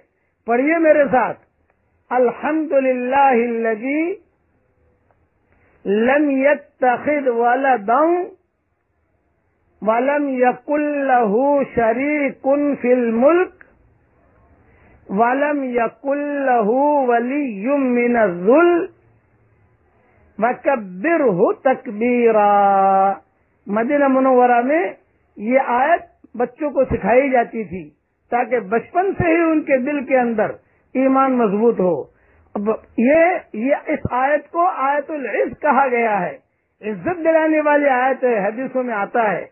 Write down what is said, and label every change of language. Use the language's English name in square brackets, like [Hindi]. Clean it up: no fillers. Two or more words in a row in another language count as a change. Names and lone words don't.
[Urdu] پڑھیے میرے ساتھ، [Arabic] الحمدللہ الذی لم یتخذ ولدا ولم یکن لہ شریک فی الملک ولم یکن لہ ولی من الذل وکبرہ تکبیرا۔ [Urdu] مدینہ منورہ میں یہ آیت بچوں کو سکھائی جاتی تھی تاکہ بچپن سے ہی ان کے دل کے اندر ایمان مضبوط ہو۔ اب یہ اس آیت کو آیت العز کہا گیا ہے، عزت دلانے والی آیت ہے، حدیثوں میں آتا ہے۔